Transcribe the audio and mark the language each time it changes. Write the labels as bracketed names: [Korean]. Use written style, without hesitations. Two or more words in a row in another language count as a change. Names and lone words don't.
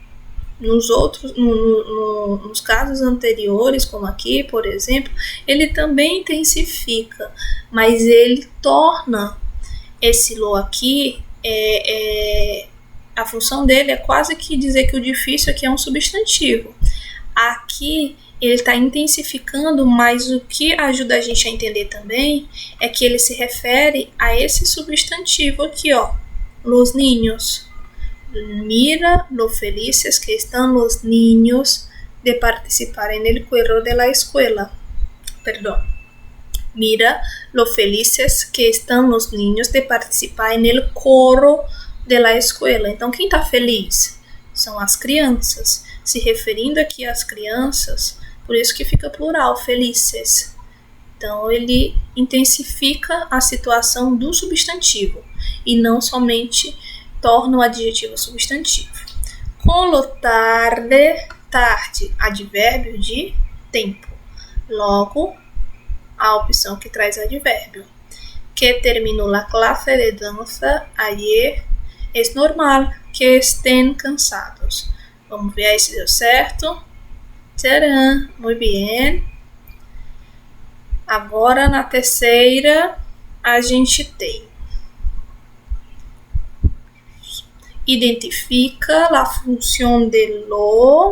[Portuguese] Nos casos anteriores, como aqui, por exemplo, ele também intensifica, mas ele torna esse lo aqui, a função dele é quase que dizer que o difícil aqui é um substantivo. Aqui ele está intensificando, mas o que ajuda a gente a entender também é que ele se refere a esse substantivo aqui, ó, [Spanish] los niños. Mira lo felices que están los niños de participar en el correo de la escuela. Mira lo felices que están los niños de participar en el coro de la escuela. [Portuguese] Então, quem está feliz? São as crianças. Se referindo aqui às crianças, por isso que fica plural, felices. Então, ele intensifica a situação do substantivo e não somente torna o adjetivo substantivo. [Spanish] Con lo tarde, tarde, [Portuguese] advérbio de tempo. Logo, a opção que traz advérbio. [Spanish] Que terminou la clase de danza ayer, es normal que estén cansados. [Portuguese] Vamos ver aí se deu certo. Tcharam, muito bem. Agora, na terceira, a gente tem identifica a função de lo.